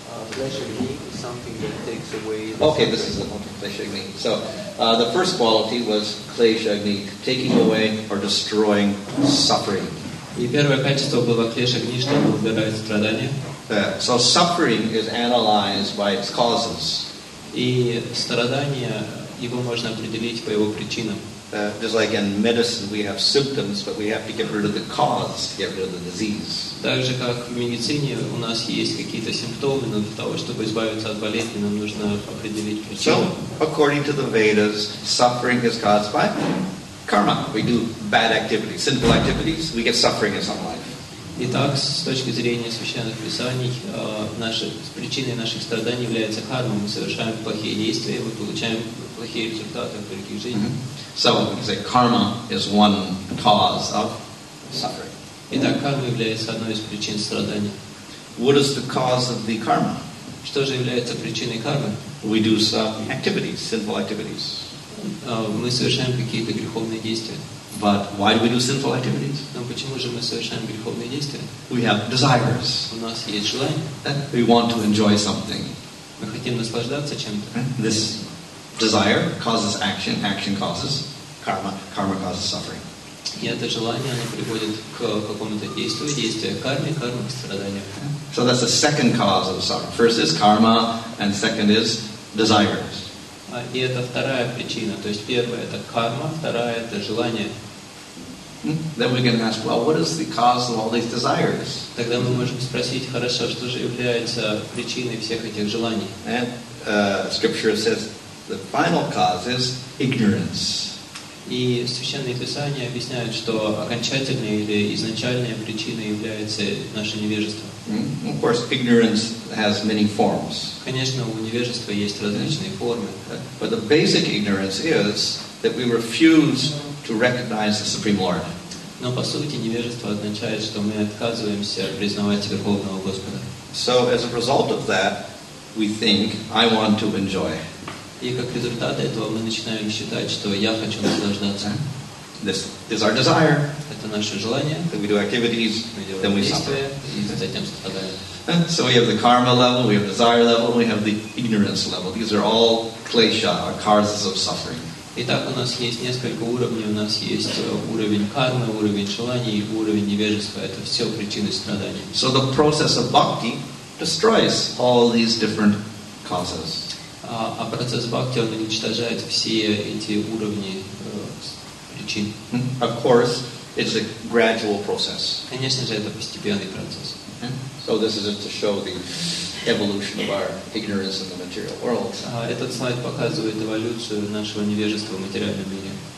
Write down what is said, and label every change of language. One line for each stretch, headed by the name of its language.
English: Kleshagni is something that takes away. Okay, this is Kleshagni. So the first quality was Kleshagni, taking away or destroying suffering.
Russian: И первое качество было клешагни, что оно убирает страдания.
English: So suffering is analyzed by its causes.
Russian: И страдание, его можно определить по его причинам.
English: Just like in medicine, we have symptoms, but we have to get rid of the cause to get rid of the disease.
Russian: Так же, как в медицине, у нас есть какие-то симптомы, но для того, чтобы избавиться от болезни, нам нужно определить причину.
English: So, according to the Vedas, suffering is caused by karma. We do bad activities, sinful activities, we get suffering in some life.
Russian: Итак, с точки зрения священных писаний, причиной наших страданий является карма. Мы совершаем плохие действия, мы получаем плохие результаты в других жизнях.
English: So we can say karma is one cause of suffering.
Russian: Итак, карма является одной из причин страданий.
English: What is the cause of the karma?
Russian: Что же является причиной кармы?
English: We do some activities, sinful activities.
Russian: Мы совершаем какие-то греховные действия.
English: But why do we do sinful activities?
Russian: Но почему же мы совершаем греховные действия?
English: We have desires.
Russian: У нас есть желание.
English: We want to enjoy something.
Russian: Мы хотим наслаждаться чем-то.
English: This desire causes action, action causes karma, karma causes suffering.
Russian: И это желание, оно приводит к какому-то действию, действие к карме, карма к страданию.
English: So that's the second cause of suffering. First is karma, and second is desires.
Russian: И это вторая причина. То есть первая это карма, вторая это желание.
English: Then we can ask, well, what is the cause of all these desires?
Russian: Тогда мы можем спросить, хорошо, что же является причиной всех этих желаний?
English: And Scripture says the final cause is ignorance.
Russian: И Священные Писания объясняют, что окончательной или изначальной причиной является наше невежество.
English: Of course, ignorance has many forms.
Russian: Конечно, у невежества есть различные формы.
English: But the basic ignorance is that we refuse to recognize the Supreme Lord.
Russian: Но по сути невежество означает, что мы отказываемся признавать Верховного Господа.
English: So as a result of that, we think, I want to enjoy.
Russian: И как результат этого мы начинаем считать, что я хочу наслаждаться.
English: This is our desire.
Russian: Это наше желание.
English: Then we do activities,
Russian: Мы
English: then
Russian: делаем
English: we suffer.
Russian: действия, и затем страдаем.
English: So we have the karma level, we have desire level, we have the ignorance level. These are all klesha, or causes of suffering.
Russian: Итак, у нас есть несколько уровней. У нас есть уровень кармы, уровень желаний и уровень невежества. Это все причины страданий.
English: So the process of bhakti destroys all these different causes.
Russian: А процесс бхакти, он уничтожает все эти уровни причин.
English: Of course, it's a gradual process.
Russian: Конечно же, это постепенный процесс.
English: So this is just to show the evolution of our ignorance in the material world.
Russian: Этот слайд показывает эволюцию нашего невежества в материальном мире.